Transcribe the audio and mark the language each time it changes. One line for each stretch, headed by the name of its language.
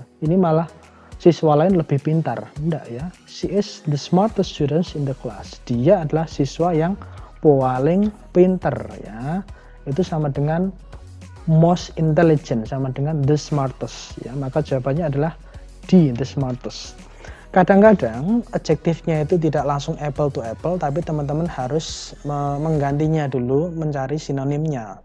Indonesian: Ini malah siswa lain lebih pintar. Enggak ya.
English: She is the smartest students in the class.
Indonesian: Dia adalah siswa yang paling pinter ya. Itu sama dengan most intelligent, sama dengan the smartest ya. Maka jawabannya adalah D, the smartest. Kadang-kadang adjektifnya itu tidak langsung apple to apple, tapi teman-teman harus menggantinya dulu, mencari sinonimnya.